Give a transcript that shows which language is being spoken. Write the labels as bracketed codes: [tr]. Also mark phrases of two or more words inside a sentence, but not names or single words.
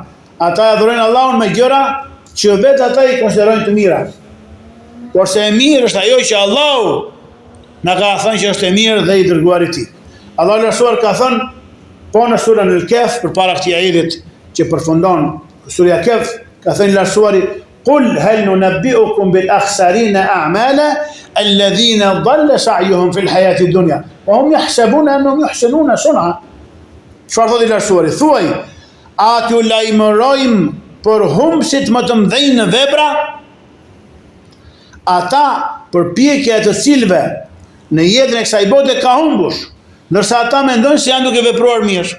[sq] Ata adhurojnë Allahun me gjëra që vetë ata i konsiderojnë të mira. Por se e mirë është ajo që Allahu na ka thënë që është e mirë dhe i dërguari i tij. Allahu lartësuar ka thënë po në surën Al-Kahf përpara këtij ajetit që përfundon surja Kahf, ka thënë lartësuari [ar] قل هل ننبئكم بالأخسرين أعمالا الذين ضل سعيهم في الحياة الدنيا وهم يحسبون أنهم يحسنون صنعا. [sq] Çfarë thotë i lartësuari? Thuaj, a t'ju lajmërojmë për humbësit më të mëdhenj në vepra? Ata përpjekja e të cilëve në jetën e kësaj bote ka humbur, ndërsa ata mendojnë se janë duke vepruar mirë.